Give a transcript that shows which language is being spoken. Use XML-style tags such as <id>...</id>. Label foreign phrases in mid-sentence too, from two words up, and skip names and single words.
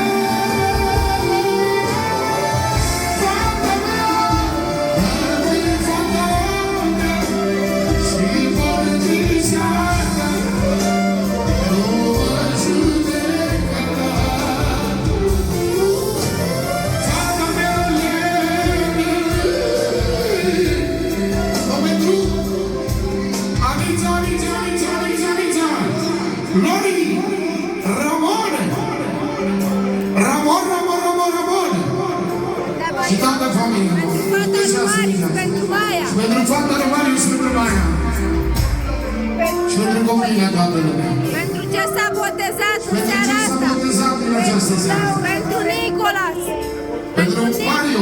<ro>Fata mea, rămâi fata mea, și vor diseară, nu mă judeca. Fata mea e pentru Anița, Anița, Anița, Anița, Anița, Lori, Ramon, Ramon, Ramon, Ramon, Ramon și toată familia. Pentru fata lui Marius, pentru Maia. Și pentru fata lui Marius și pentru Maia. Și pentru copiii toată lumea. Pentru ce s-a botezat în Pentru seara ce s-a asta. botezat în această seară. Pentru Nicolas. Pentru Mario.</ro>